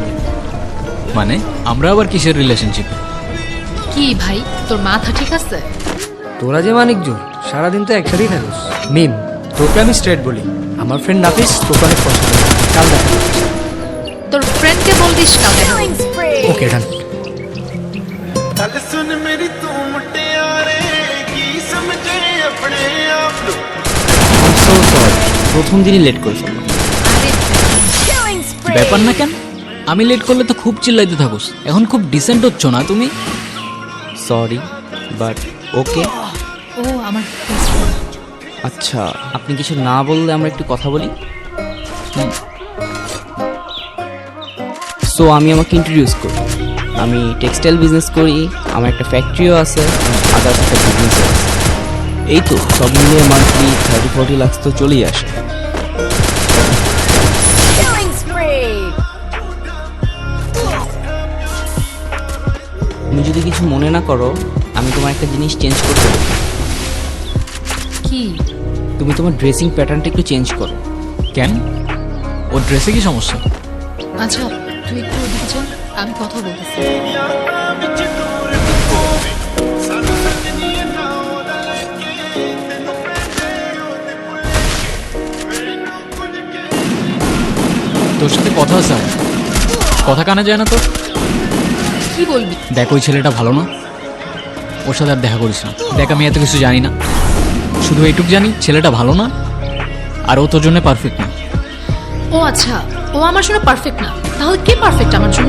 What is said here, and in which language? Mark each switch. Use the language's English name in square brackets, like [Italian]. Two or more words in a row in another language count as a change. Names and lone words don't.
[Bangla] মানে আমরা আবার কিসের রিলেশনশিপ? কি ভাই তোর মাথা ঠিক আছে? তোরা যে মানিকজন সারাদিন তো একসাথেই থাকিস। মিম তোকে আমি স্ট্রেট বলি, আমার ফ্রেন্ড নাফিস তোকে অনেক পছন্দ, কাল দেখা। তোর ফ্রেন্ডকে বলদিস কাউকে। [English] okay done. [Punjabi] ਗੱਲ ਸੁਣ ਮੇਰੀ ਤੂੰ ਮੁਟਿਆਰੇ ਕੀ ਸਮਝੇ ਆਪਣੇ ਆਪ ਨੂੰ [English] so sorry, [Bangla] প্রথম দিনই লেট করে ফেললাম। আরে ব্যাপার না কেন, আমি লেট করলে তো খুব চিল্লাইতে থাকুস। এখন খুব ডিসেন্ট হচ্ছ না তুমি? [English] sorry but okay. [Bangla] ও আমার [English] best friend। [Bangla] আচ্ছা আপনি কিছু না বললে আমরা একটু কথা বলি। সো আমি আমাকে ইন্ট্রোডিউস করি, আমি [English] textile business [Bangla] করি, আমার একটা ফ্যাক্টরিও আছে, আদার্স একটা বিজনেসও আছে। এই তো সব মিলিয়ে মান্থলি 30-40 লাখ তো চলেই আসে। তুমি যদি কিছু মনে না করো, আমি তোমার একটা জিনিস চেঞ্জ করতে পারি। কি? তুমি তোমার [English] dressing patternটা [Bangla] একটু চেঞ্জ করো। কেন? ওর ড্রেসে কি সমস্যা? আচ্ছা তুই একটু ওদিকে চল, আমি কথা বলতেছি। [Punjabi] ਯਾਦਾਂ ਵਿੱਚ ਦੂਰ ਹੋਵੇ ਸਾਨੂੰ ਸੱਜਣੀਏ ਨਾ ਉਹਦਾ ਲੈ ਕੇ ਤੈਨੂੰ ਪੈਸੇ ਉਹਦੇ ਪੁੱਲੇ ਮੈਨੂੰ ਕੁਝ ਕਹਿ। [Bangla] তোর সাথে কথা আছে আমার। কথা কানে যায় না তোর? কি বলবি? দেখ ওই ছেলেটা ভালো না, ওর সাথে আর দেখা করিস না। দেখ আমি এত কিছু জানি না, শুধু এইটুকু জানি ছেলেটা ভালো না আর ও তোর জন্য পারফেক্ট না। ও আচ্ছা, ও আমার জন্য পারফেক্ট না, তাহলে কে পারফেক্ট আমার জন্য?